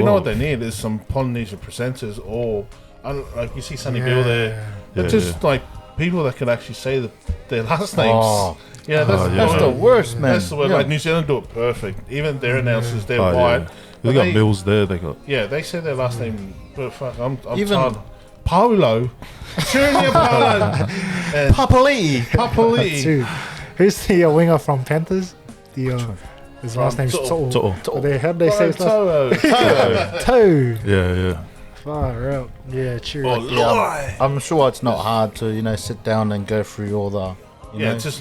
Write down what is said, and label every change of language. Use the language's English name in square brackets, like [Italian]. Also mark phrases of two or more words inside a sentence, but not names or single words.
[English] You know what they need is some Polynesian presenters, or like you see Sonny Bill there. They're just like people that can actually say their last names. Yeah, That's the worst, man. That's the way. Like New Zealand do it perfect. Even their announcers, they're white. Yeah. They got Mills there. They got. Yeah, they say their last name. But fuck, I'm tired. Paulo. Junior Paulo. Papali. Who's the winger from Panthers? His last name's To'o. How do they say his last name? Toe. Yeah. Far out. Yeah, true. I'm sure it's not hard to, sit down and go through all the, just